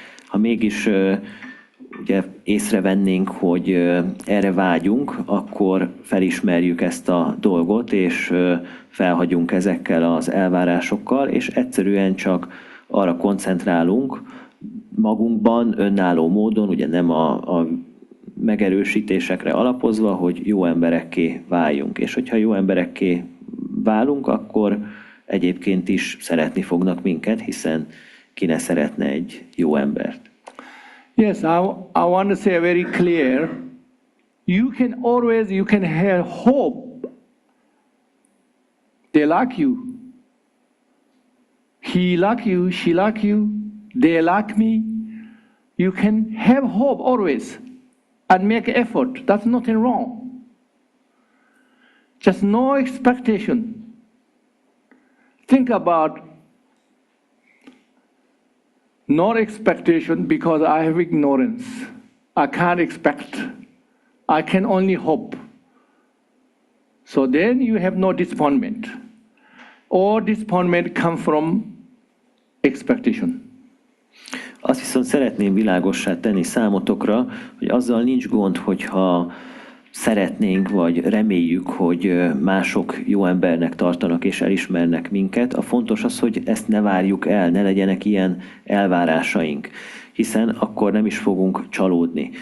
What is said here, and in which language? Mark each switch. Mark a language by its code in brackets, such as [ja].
[hu] Ha mégis ugye észrevennénk, hogy erre vágyunk, akkor felismerjük ezt a dolgot, és felhagyunk ezekkel az elvárásokkal, és egyszerűen csak arra koncentrálunk magunkban, önálló módon, ugye nem a megerősítésekre alapozva, hogy jó emberekké váljunk. És hogyha jó emberekké válunk, akkor egyébként is szeretni fognak minket, hiszen ki ne szeretne egy jó embert. [en] Yes, I want to say very clear. You can have hope. They like you. He like you, she like you, they like me. You can have hope always and make effort. That's nothing wrong. Just no expectation. Think about not expectation because I have ignorance. I can't expect. I can only hope. So then you have no disappointment. All disappointment come from expectation. [hu] Azt viszont szeretném világossá tenni számotokra, hogy azzal nincs gond, hogyha szeretnénk, vagy reméljük, hogy mások jó embernek tartanak és elismernek minket. A fontos az, hogy ezt ne várjuk el, ne legyenek ilyen elvárásaink, hiszen akkor nem is fogunk csalódni.